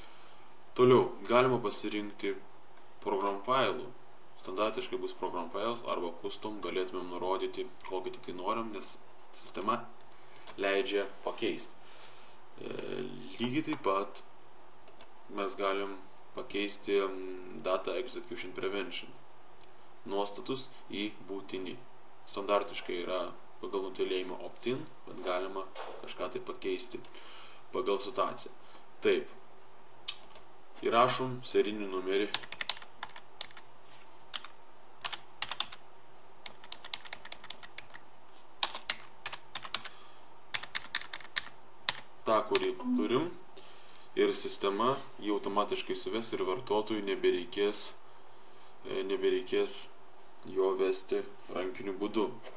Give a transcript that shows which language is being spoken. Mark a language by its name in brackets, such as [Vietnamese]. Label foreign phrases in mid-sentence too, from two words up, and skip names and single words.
[Lithuanian] Toliau, galima pasirinkti program failų. Standartiškai bus [English] program files [Lithuanian] arba custom, galėtumėm nurodyti kokį tik norim, nes sistema leidžia pakeisti. Lygiai taip pat mes galim pakeisti [English] data execution prevention [Lithuanian] nuostatus į būtini. Standartiškai yra pagal nutylėjimą opt-in, bet galima kažką tai pakeisti pagal situaciją. Taip, įrašom serijinį numerį. Ta, kurį turim, ir sistema jį automatiškai suves ir vartotojui nebereikės jo vesti rankiniu būdu.